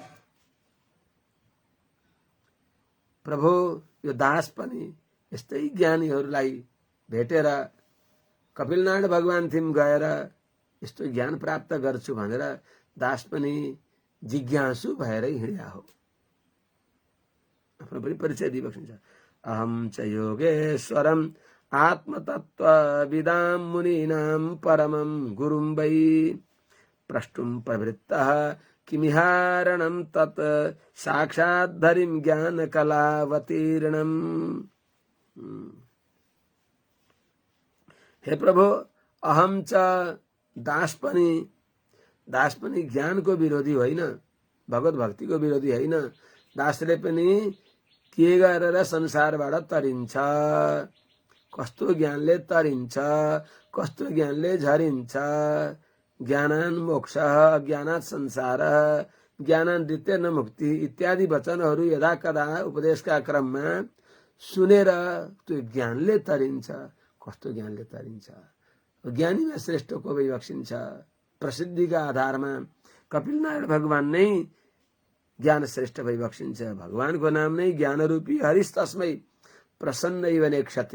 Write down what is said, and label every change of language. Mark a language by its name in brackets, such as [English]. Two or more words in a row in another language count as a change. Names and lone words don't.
[Nepali] प्रभु यो दास पनि यस्तै ज्ञानीहरूलाई भेटेर कपिलनारायण भगवान थिम गएर यस्तो ज्ञान प्राप्त गर्छु भनेर दास पनि जिज्ञासु भएरै हिँड्या हो। आफ्नो पनि परिचय दिइबक्सिन्छ। [Sanskrit] अहम च योगेश्वरम आत्मतत्त्वविदां मुनीनां परमं गुरुं वै प्रष्टुं प्रवृत्तः किमिहारणं तत् साक्षाद्धरिं ज्ञानकलावतीर्णम्। [Nepali] हे प्रभु, [Sanskrit] अहम च [Nepali] दास पनि ज्ञानको विरोधी होइन, भगवत भक्तिको विरोधी होइन। दासले पनि के गरेर संसारबाट तरिन्छ, कस्तो ज्ञानले तरिन्छ, कस्तो ज्ञानले झरिन्छ। [Sanskrit] ज्ञानान् मोक्ष, ज्ञानात् संसार, ज्ञानान् द्वितीय मुक्ति [Nepali] इत्यादि वचनहरू यदा कदा उपदेशका क्रममा सुनेर त्यो ज्ञानले तरिन्छ। कस्तो ज्ञानले तरिन्छ? ज्ञानीमा श्रेष्ठ को भइबक्सिन्छ। प्रसिद्धिका आधारमा कपिलनारायण भगवान नै ज्ञान श्रेष्ठ भइबक्सिन्छ। भगवानको नाम नै ज्ञानरूपी [Sanskrit] हरिस्तस्मै प्रसन्नैव नेक्षते।